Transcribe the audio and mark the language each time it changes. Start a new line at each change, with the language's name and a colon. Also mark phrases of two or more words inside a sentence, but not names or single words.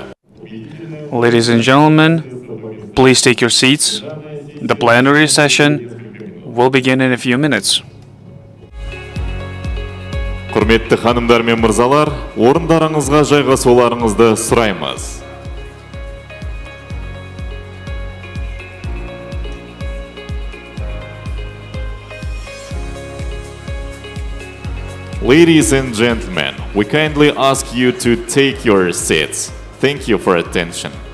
English: Ladies and gentlemen, please take your seats. The plenary session will begin in a few minutes.
Kazakh: құрметті ханымдар мен мырзалар, орындарыңызға жайғасуларыңызды сұраймыз.
English: Ladies and gentlemen, we kindly ask you to take your seats. Thank you for attention.